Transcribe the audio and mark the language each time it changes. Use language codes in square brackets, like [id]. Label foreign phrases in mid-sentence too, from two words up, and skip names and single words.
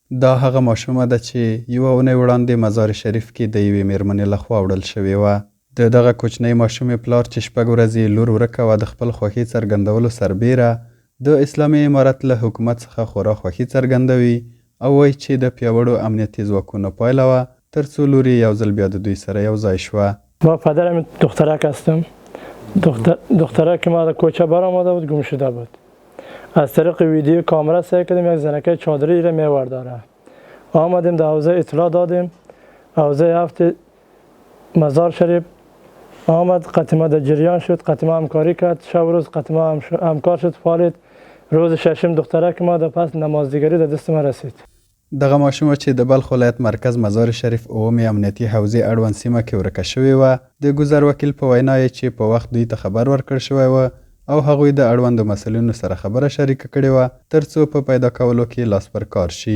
[ps] دا هغه ماشومه ده چې یوه اونۍ وړاندې مزار شریف کې د یوې مېرمنې لخوا وړل شوې وه. د دغه کوچنۍ ماشومې پلار چې 6 ورځې لور ورکه وه د خپل خوښۍ څرګندولو سربیره د اسلامي امارت له حکومت څخه خورا خوښي څرګندوي او وایي چې د پیاوړو امنیتي ځواکونو پایله وه تر څو لور یې یو ځل بیا د دوی سره یو ځای شوه. [fa] با پدرم دخترک هستم. دخترک ما در کوچه برآمده بود، گم شده بود. از طریق ویدیو کامرا سعی کردیم یک زنکه چادری را میورداره. آمدیم در حوزه اطلاع دادیم. حوزه هفت مزار شریف آمد، قطمه در جریان شد، قطمه همکاری کرد. شب روز قطمه همکار شد، فعالیت. روز ششم دخترک ما در پس نمازدیگری در دست ما رسید. [ps] دغه ماشومه چې د بلخ ولایت مرکز مزار شریف اومې امنیتي حوزې اړوند سیمه کې ورکه شوې وه. د ګذر وکیل په وینا یې چې په وخت دوی ته خبر ورکړل شوی وه او هغوی د اړوندو مسؤلینو سره خبره شریکه کړې وه تر څو په پیدا کولو کې لاس پر کار شي.